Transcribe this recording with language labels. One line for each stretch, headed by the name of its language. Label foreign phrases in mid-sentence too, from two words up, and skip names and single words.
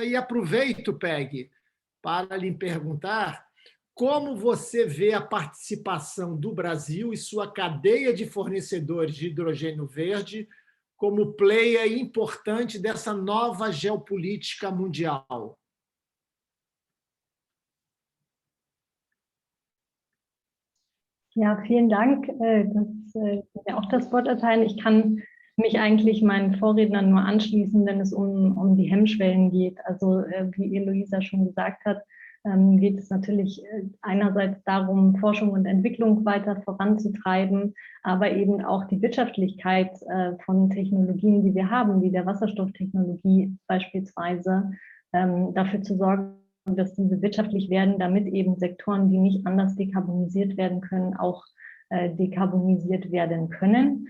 Portuguese: E aproveito, Peggy, para lhe perguntar como você vê a participação do Brasil e sua cadeia de fornecedores de hidrogênio verde como player importante dessa nova geopolítica mundial.
German: Ja, vielen Dank, dass Sie mir auch das Wort erteilen. Ich kann mich eigentlich meinen Vorrednern nur anschließen, wenn es um die Hemmschwellen geht. Also wie Eloisa schon gesagt hat, geht es natürlich einerseits darum, Forschung und Entwicklung weiter voranzutreiben, aber eben auch die Wirtschaftlichkeit von Technologien, die wir haben, wie der Wasserstofftechnologie beispielsweise, dafür zu sorgen, dass diese wirtschaftlich werden, damit eben Sektoren, die nicht anders dekarbonisiert werden können, auch dekarbonisiert werden können.